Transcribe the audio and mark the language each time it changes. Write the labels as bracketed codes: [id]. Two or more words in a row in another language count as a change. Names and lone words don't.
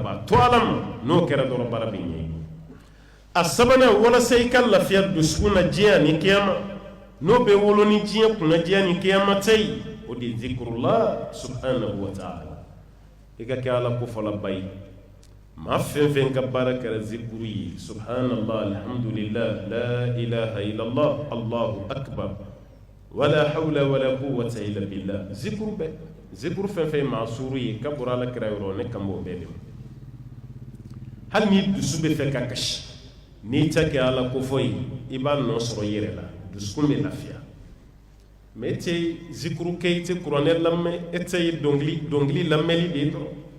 [bm] ban to ala ma n'o kɛra dɔrɔn baara bɛ ɲɛ a sabanan walasa i ka lafiya dusukun na diɲɛ ani kiyama n'o bɛ wolo ni diɲɛ kunnadiya ni kiyama ta ye o de ye zikurula [ar] سبحانه وتعالى [bm] i ka kɛ ala kofɔlaba ye maa fɛn fɛn ka baara kɛra zikuru ye [ar] سبحان الله الحمد لله لا إله إلا الله الله أكبر ولا حول ولا قوة إلا بالله [bm] zikuru bɛɛ zikuru fɛn fɛn maa suuru ye ka bɔra ala kira yɔrɔ ne kan b'o bɛɛ de ma hali ni dusu bɛ fɛ ka kasi n'i ta kɛ ala kofɔ ye i b'a nɔ sɔrɔ i yɛrɛ la dusukun bɛ lafiya mais e tɛ zikuru kɛ i tɛ kuranɛ lamɛn e tɛ dɔnkili lamɛnli de ye dɔrɔn